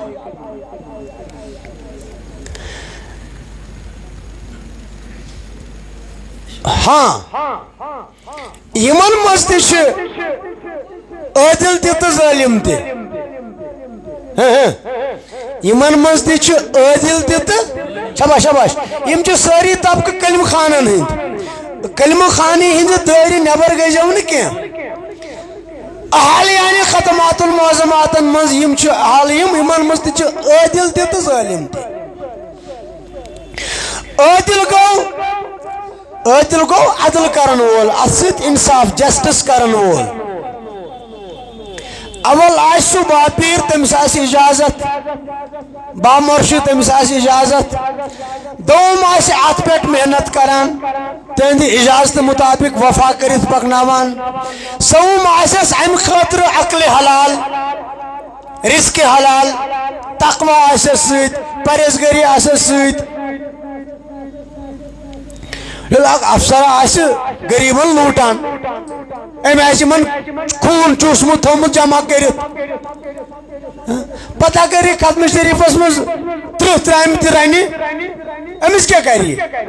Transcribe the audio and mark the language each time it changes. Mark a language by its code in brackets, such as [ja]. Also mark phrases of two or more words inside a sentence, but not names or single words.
[ks] ہاں یمن مز تہ عادل تہ ظالم تہ، یمن مز تہ عادل تہ شاباش شاباش، یم چھ ساری طبقہ کلمہ خانن ہند، کلمہ خانی ہند دٲرِ نٮ۪بر گٔژھِو نہٕ کینٛہہ. احالیان ختمات المعظماتن مز یم چھ عالم، یمن مز تہ عادل تہ ظالم تہ. عادل گو عدل کرن وول، ات سۭتۍ انصاف جسٹس کرن وول. اول آسہِ سُہ باپیٖر، تٔمِس آسہِ اجازت، بامرشد تٔمِس آسہِ اجازت. دوم آسہِ اتھ پٮ۪ٹھ محنت کران، تہنٛدِ اجازت مطابق وفا کٔرِتھ پکناوان. سوم آسٮ۪س امہِ خٲطرٕ عقلِ حلال، رزقِ حلال، تقوی آسٮ۪س سۭتۍ، پرہیزگٲری آسٮ۪س سۭتۍ. اکھ افسر آسہِ غریبن لوٗٹان، أمۍ آسہِ یِمن خوٗن چوٗسمُت تھوٚومُت جمع کٔرِتھ، پتہٕ اگر یہِ ختمہِ شریٖفس منٛز 30 ترامہِ تہِ رنہِ، أمِس کیٛاہ کرِ یہِ؟